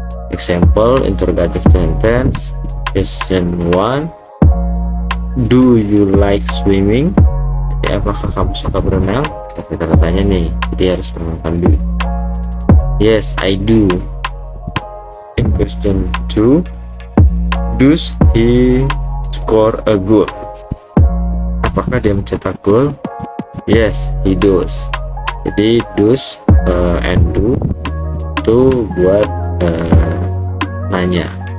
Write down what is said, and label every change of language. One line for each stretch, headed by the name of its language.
English: Example interrogative sentence. Question 1: do you like swimming?
Indonesian: Jadi apakah kamu suka berenang? Kita tanya nih, jadi harus menggunakan do.
English: Yes, I do. In question 2: does he score a goal?
Indonesian: Apakah dia mencetak gol?
English: Yes, he does.
Indonesian: Jadi does and do itu buat nanya.